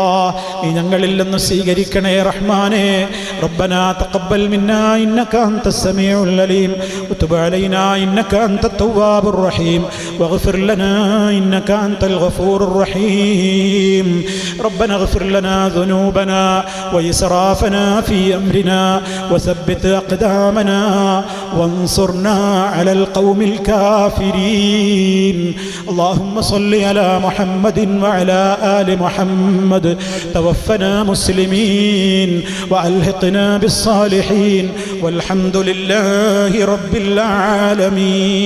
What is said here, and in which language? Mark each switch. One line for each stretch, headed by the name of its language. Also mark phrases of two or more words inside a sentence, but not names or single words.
Malayalam: നീ ഞങ്ങളിൽ നിന്ന് സ്വീകരിക്കണേ റഹ്മാനേ.
Arabic: ربنا تقبل منا إنك أنت السميع العليم وتب علينا إنك أنت التواب الرحيم واغفر لنا إنك أنت الغفور الرحيم. ربنا اغفر لنا ذنوبنا وإسرافنا في أمرنا وثبت أقدامنا وانصرنا على القوم الكافرين. اللهم صل على محمد وعلى آل محمد. توفنا مسلمين وألحقنا بالصالحين والحمد لله رب العالمين.